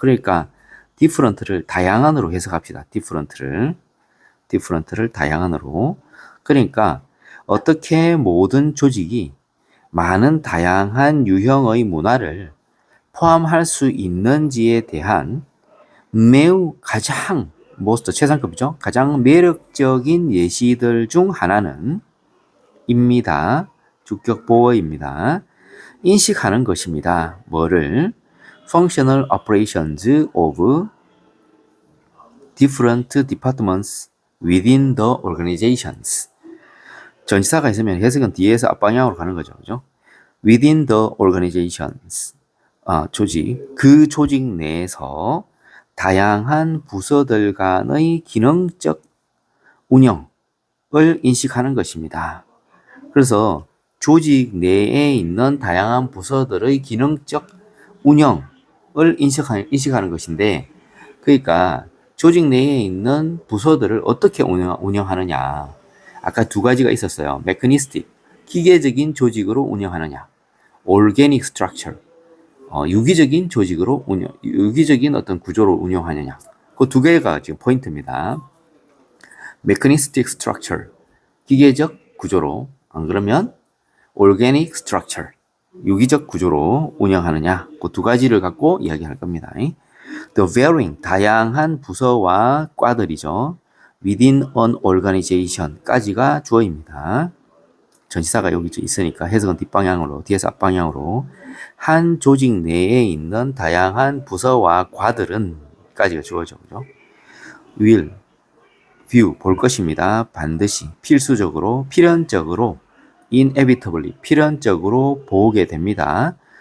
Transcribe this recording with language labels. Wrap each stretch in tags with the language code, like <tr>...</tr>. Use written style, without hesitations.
<ko>그러니까 different를 다양한으로 해석합시다. different를 다양한으로 그러니까 어떻게 모든 조직이 많은 다양한 유형의 문화를 포함할 수 있는지에 대한 매우 가장 most 최상급이죠. 가장 매력적인 예시들 중 하나는 입니다. 주격 보어입니다. 인식하는 것입니다. 뭐를?</ko> <en>Functional operations of different departments within the organizations.</en> <ko>전치사가 있으면 해석은 뒤에서 앞방향으로 가는 거죠. 그죠?</ko> <en>Within the organizations.</en> <ko>조직. 그 조직 내에서 다양한 부서들 간의 기능적 운영을 인식하는 것입니다. 그래서 조직 내에 있는 다양한 부서들의 기능적 운영을 인식하는 것인데, 그러니까 조직 내에 있는 부서들을 어떻게 운영하느냐. 아까 두 가지가 있었어요. mechanistic, 기계적인 조직으로 운영하느냐. organic structure, 유기적인 조직으로 유기적인 어떤 구조로 운영하느냐. 그 두 개가 지금 포인트입니다. mechanistic structure, 기계적 구조로, 안 그러면 organic structure, 유기적 구조로 운영하느냐, 그 두 가지를 갖고 이야기할 겁니다.</ko> <en>The varying,</en> <ko>다양한 부서와 과들이죠.</ko> <en>within an organization</en> <ko>까지가 주어입니다. 전치사가 여기 있으니까 해석은 뒷방향으로, 뒤에서 앞방향으로. 한 조직 내에 있는 다양한 부서와 과들은 까지가 주어져. 그죠? will, view, 볼 것입니다. 반드시, 필수적으로, 필연적으로, inevitably, 필연적으로 보게 됩니다.</ko>